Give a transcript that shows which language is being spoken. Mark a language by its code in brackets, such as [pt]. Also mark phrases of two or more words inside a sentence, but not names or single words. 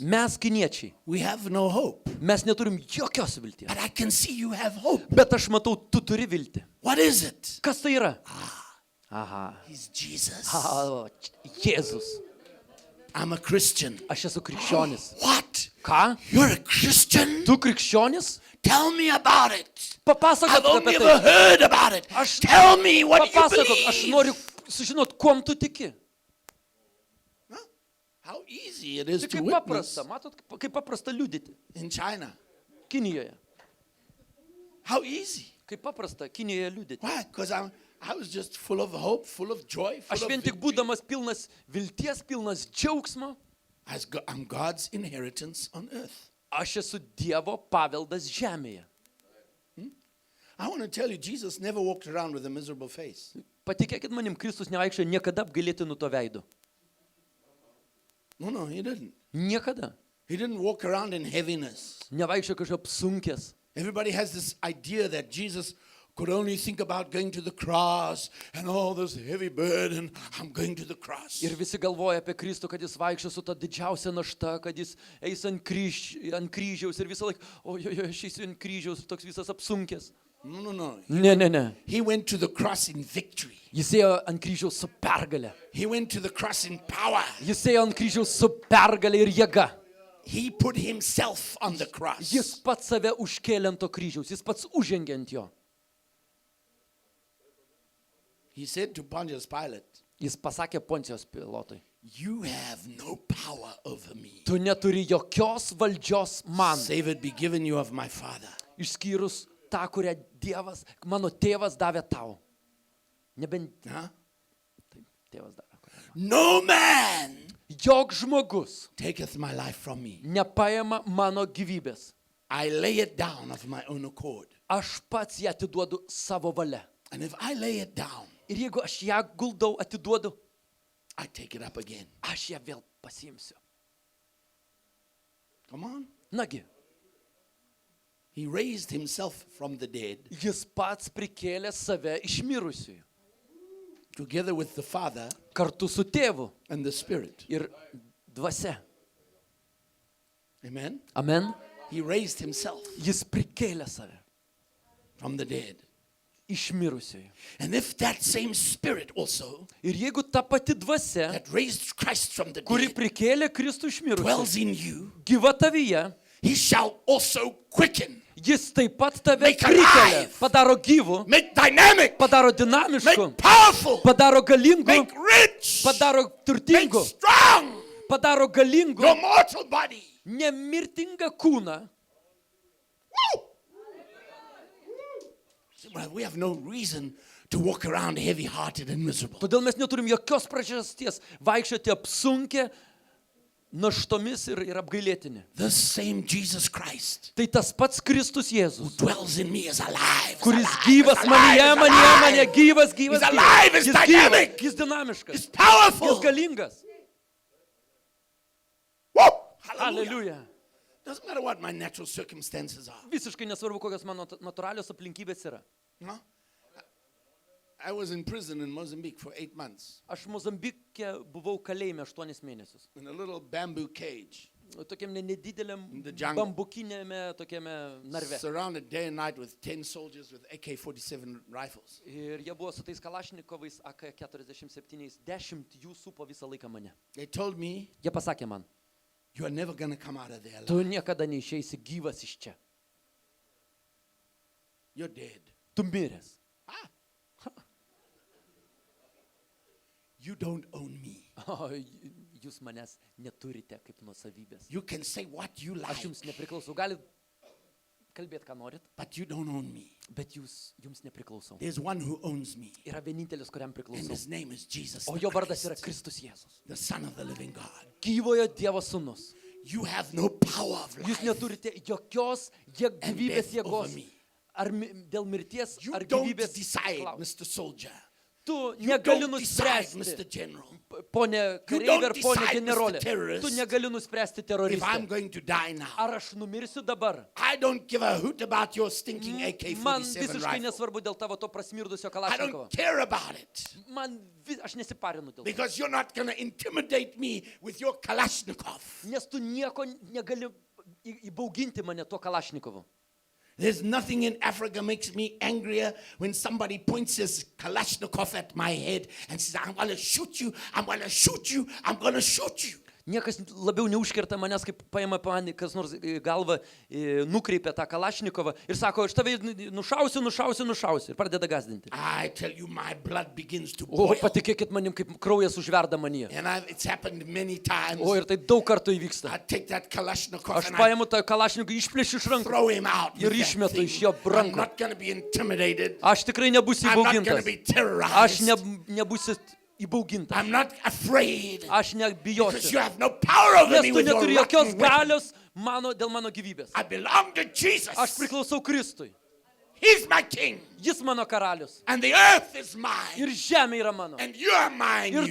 [lt] Mes kiniečiai, [en] we have no hope. [lt] mes neturim jokios vilties. [en] But I can see you have hope. [lt] Bet aš matau, tu turi viltį. [en] What is it? [lt] Kas tai yra? Aha. [en] He's Jesus. [lt] Jėzus. [en] I'm a Christian. [lt] Aš esu krikščionis. [en] What? [lt] Ką? [en] You're a Christian? [lt] Tu krikščionis? [en] Tell me about it. [lt] Papasakok [en] I've only [lt] apie [en] ever [lt] tai. [en] heard about it. [lt] Aš- [en] Tell me what you [lt] Papasakok, aš [en] believe. [lt] noriu sužinot, kuom tu tiki. [en] Huh? How easy it is [lt] Tai [en] to [lt] kaip [en] witness [lt] paprasta, matot, kaip paprasta liudyti [en] in China. [lt] Kinijoje. [en] How easy. [lt] Kaip paprasta Kinijoje liudyti. [en] Why? Because I was just full of hope, full of joy, [lt] Aš [en] full of [lt] vien tik [en] victory. [lt] būdamas pilnas vilties, pilnas džiaugsmo, [en] I'm God's inheritance on earth. [lt] aš esu Dievo paveldas žemėje. [en] I want to tell you, Jesus never walked around with a miserable face. [lt] Patikėkit manim, Kristus nevaikščiojo niekada apgailėtinu to veidu. [en] No, he didn't. [lt] Niekada. [en] He didn't walk around in heaviness. [lt] Nevaikščiojo kažkaip apsunkęs. [en] Everybody has this idea that Jesus could only think about going to the cross and all this heavy burden. I'm going to the cross. [lt] Ir visi galvoja apie Kristų, kad jis vaikščio su ta didžiausia našta, kad jis eis ant kryžiaus ir visą laiką, aš eisiu ant kryžiaus, toks visas apsunkęs. [en] No. [lt] Ne. [en] He went to the cross in victory. [lt] Jis ėjo ant kryžiaus su pergale. [en] He went to the cross in power. [lt] Jis ėjo ant kryžiaus su pergale ir jėga. [en] He put himself on the cross. [lt] Jis pats save užkėlė ant to kryžiaus, jis pats užžengė ant jo. [en] He said to Pontius Pilate, [lt] Jis pasakė Poncijos Pilotui, [en] you have no power over me. [lt] tu neturi jokios valdžios man, [en] Save it be given you of my Father. [lt] išskyrus tą, kurią Dievas, mano tėvas davė tau. Nebent Huh? taip, tėvas davė. [en] No man [lt] Jok žmogus [en] taketh my life from me. [lt] nepaima mano gyvybės. [en] I lay it down of my own accord. [lt] Aš pats ją atiduodu savo valia. [en] And if I lay it down, [lt] Ir jeigu aš ją guldau, atiduodu, [en] I take it up again. [lt] aš ją vėl pasiimsiu. [en] Come on. [lt] Nagi, [en] He raised himself from the dead [lt] jis pats prikėlė save iš mirusiųjų. [en] together with the Father [lt] Kartu su tėvu [en] and the Spirit. [lt] ir dvasia. [en] Amen. [lt] Amen. [en] He raised himself [lt] Jis prikėlė save [en] from the dead. [lt] iš mirusiųjų. [en] And if that same Spirit also [lt] Ir jeigu ta pati dvasia, [en] that raised Christ from the [lt] kuri [en] dead [lt] prikėlė Kristų iš mirusiųjų, [en] dwells in you, [lt] gyva tavyje, [en] he shall also quicken, [lt] jis taip pat tave [en] Make [lt] prikelia, [en] alive. [lt] padaro gyvų, [en] make dynamic, [lt] padaro dinamišku, [en] make powerful, [lt] padaro galingu, [en] make rich, [lt] padaro [en] make [lt] turtingu, [en] strong [lt] padaro galingu, [en] your mortal body. [lt] nemirtingą kūną. Woo! [en] Well, we have no reason to walk around heavy-hearted and miserable. [lt] Todėl mes neturim jokios priežasties vaikščioti apsunkę naštomis ir apgailėtini. [en] This same Jesus Christ [lt] Tai tas pats Kristus Jėzus, [en] dwells in me is alive. Is [lt] kuris [en] alive, [lt] gyvas [en] is [lt] manyje, [en] alive, is [lt] manyje, [en] alive. [lt] manyje, gyvas, [en] He's alive, he's [lt] Jis [en] dynamic. [lt] gyvas, jis dinamiškas, [en] He's powerful. [lt] jis galingas. [en] Woo! Hallelujah. Hallelujah. Doesn't matter what my natural circumstances are. [lt] Visiškai nesvarbu, kokios mano natūralios aplinkybės yra. [en] No? I was in prison in Mozambique for 8 months [lt] Aš Mozambike buvau kalėjime 8 mėnesius. [en] in a little bamboo cage, [lt] Tokiam nedideliam [en] the jungle. [lt] bambukinėme tokiame narve. [en] surrounded day and night with 10 soldiers with AK-47 rifles. [lt] Ir jie buvo su tais kalašnikovais AK-47, 10 jų supo visą laiką mane. [en] They told me, [lt] Jie pasakė man, [en] you are never going to come out of there [lt] tu [en] alive. [lt] niekada neišeisi gyvas iš čia. [en] You're dead. [lt] Tu miręs. [en] Ah. You don't own me. [lt] O, jūs manęs neturite kaip nuosavybės. [en] You can say what you [lt] Aš [en] like, [lt] jums nepriklausau. Galit kalbėti, ką norit, [en] but you don't own me. [lt] bet jums nepriklausau. [en] There's one who owns me, [lt] Yra vienintelis, kuriam [en] and [lt] priklausau. [en] his name is Jesus [lt] O [en] the [lt] jo vardas yra [en] Christ, [lt] Kristus Jėzus. [en] the Son of the living God. [lt] Gyvojo Dievo sūnus. [en] You have no power of [lt] Jūs [en] life. [lt] neturite jokios gyvybės [en] death over [lt] jėgos. [en] me. [lt] Ar dėl mirties, [en] You [lt] ar [en] don't [lt] gyvybės. [en] decide, [lt] klausimo. [en] Mr. Soldier. [lt] Tu [en] You [lt] negali [en] don't decide, [lt] nuspręsti, [en] Mr. General. [lt] ponė [en] You [lt] kareivė [en] don't [lt] ar ponė [en] decide, [lt] generolė. [en] Mr. Terrorist, [lt] Tu negali nuspręsti [en] If I'm [lt] teroristą. [en] going to die now, [lt] Ar aš numirsiu dabar? [en] I don't give a hoot about your stinking [lt] Man [en] AK-47 [lt] visiškai [en] rifle. [lt] nesvarbu dėl tavo to prasmirdusio [en] I [lt] kalašnikovo. [en] don't care about it. [lt] Aš nesiparinu dėl to. [en] Because you're not going to intimidate me with your Kalashnikov. [lt] Nes tu nieko negali įbauginti mane tuo kalašnikovu. [en] There's nothing in Africa makes me angrier when somebody points his Kalashnikov at my head and says, I'm going to shoot you, I'm going to shoot you, I'm going to shoot you. [lt] Niekas labiau neužkerta manęs, kaip paima man kas nors į galvą, nukreipia tą kalašnikovą ir sako, aš tave nušausiu ir pradeda gazdinti. [en] I tell you, my blood begins to [lt] O, [en] boil. [lt] patikėkit manim, kaip kraujas užverda manyje. [en] And it's happened many times. [lt] O, ir tai daug kartų [en] I [lt] įvyksta. [en] take that Kalashnikov [lt] Aš [en] and I [lt] paimu tą kalašnikovą, išplėšiu iš rankų. [en] throw him out. [lt] Ir [en] with that [lt] išmetu [en] thing. [lt] iš jo [en] I'm [lt] rankų. [en] not going to be intimidated. [lt] Aš tikrai nebūsiu [en] I'm not going to [lt] įbaugintas. [en] be [lt] Aš [en] terrorized. [lt] nebūsiu įbaugintas. [en] I'm not afraid. [lt] Aš [en] Because you [lt] nebijosiu. [en] have no power over [lt] Nes [en] me [lt] tu [en] with your [lt] neturi jokios [en] rotten weapon. [lt] galios dėl mano gyvybės. [en] I belong to Jesus. [lt] Aš priklausau Kristui. [en] He's my king. [lt] Jis mano karalius. [en] And the earth is mine. [lt] Ir žemė yra mano. [en] And you are mine. [lt] Ir